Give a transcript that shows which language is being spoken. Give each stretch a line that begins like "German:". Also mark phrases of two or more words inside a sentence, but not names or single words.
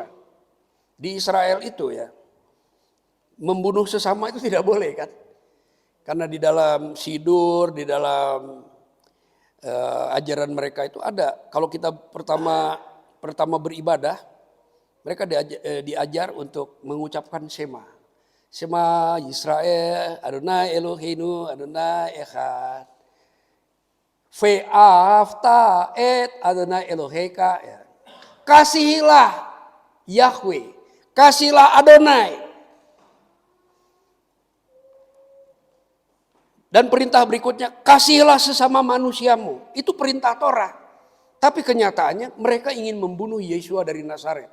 Indonesian: Di Israel itu ya, membunuh sesama itu tidak boleh kan? Karena di dalam Sidur, di dalam ajaran mereka itu ada. Kalau kita pertama beribadah, mereka diajar untuk mengucapkan Shema.
Hebrew: שמע ישראל, אדוני אלוהינו, אדוני אחד. ואהבת את אדוני אלוהיך.
Indonesian: Ya. Kasihilah Yahweh, kasihilah Adonai. Dan perintah berikutnya, kasihilah sesama manusiamu. Itu perintah Torah. Tapi kenyataannya mereka ingin membunuh Yeshua dari Nazaret.